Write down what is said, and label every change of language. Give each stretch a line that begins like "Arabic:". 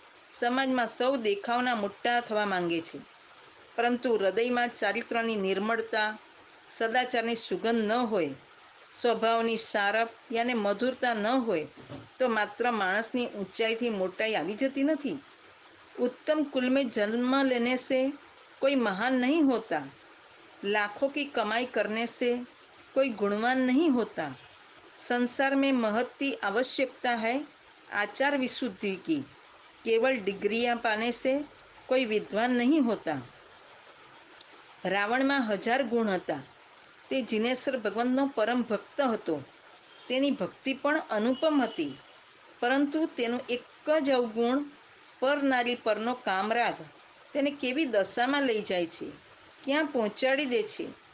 Gujarati: સમાજમાં સૌ દેખાવના મોટા થવા માંગે છે, પરંતુ હૃદયમાં ચારિત્રની નિર્મળતા, સદાચારની સુગંધ ન હોય, સ્વભાવની સારપ યાને મધુરતા ન હોય તો માત્ર માણસની ઊંચાઈથી મોટાઈ આવી જતી નથી.
Hindi: उत्तम कुल में जन्म लेने से कोई महान नहीं होता, लाखों की कमाई करने से कोई गुणवान नहीं होता, संसार में महत्ती आवश्यकता है आचार विशुद्धि की, केवल डिग्रियां पाने से કોઈ વિદ્વાન નહીં હોતા.
Gujarati: રાવણમાં 1000 ગુણ હતા. તે જિનેશ્વર ભગવાનનો પરમ ભક્ત હતો. તેની ભક્તિ પણ અનુપમ હતી, પરંતુ તેનું એક જ અવગુણ પર નારી પરનો કામરાગ તેને કેવી દશામાં લઈ જાય છે, ક્યાં પહોંચાડી દે છે.